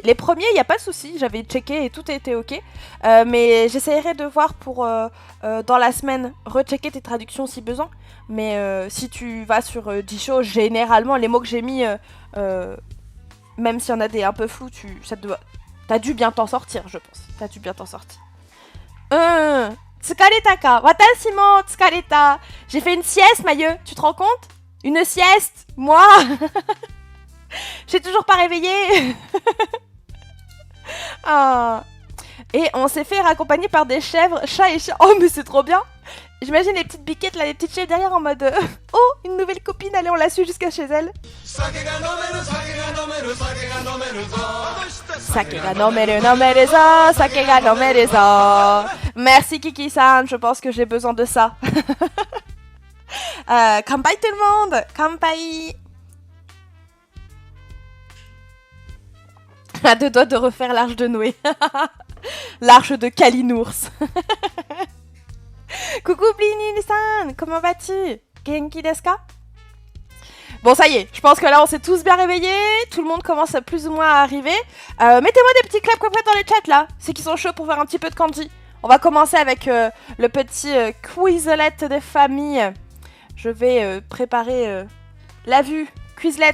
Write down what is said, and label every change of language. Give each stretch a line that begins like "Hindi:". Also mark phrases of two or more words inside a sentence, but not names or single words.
French: Les premiers, il n'y a pas de souci, j'avais checké et tout était ok. Mais j'essayerai de voir pour dans la semaine rechecker tes traductions si besoin. Mais si tu vas sur Jisho, généralement les mots que j'ai mis, même s'il y en a des un peu flous, t'as dû bien t'en sortir, je pense. T'as dû bien t'en sortir.
Japanese: 疲れたか. 私も疲れた.
French: J'ai fait une sieste, Mailleux. Tu te rends compte? Une sieste? Moi? J'ai toujours pas réveillé. Ah. Et on s'est fait raccompagner par des chèvres, chats et chiens. Oh, mais c'est trop bien. J'imagine les petites biquettes, là, les petites chèvres derrière en mode... oh, une nouvelle copine, allez, on la suit jusqu'à chez elle.
Japanese: 酒が飲めるぞ、酒が飲めるぞ.
French: Merci Kiki-san, je pense que j'ai besoin de ça. Kampai tout le monde, kampai. À 2 doigts de refaire l'arche de Noé. L'arche de Kalinours. Coucou Blini-san, comment vas-tu?
Japanese: 元気ですか?
French: Bon, ça y est, je pense que là on s'est tous bien réveillés, tout le monde commence à plus ou moins à arriver. Mettez-moi des petits claps dans le chat là, ceux qui sont chauds pour faire un petit peu de kanji. On va commencer avec le petit Quizlet de famille. Je vais préparer la vue, Quizlet.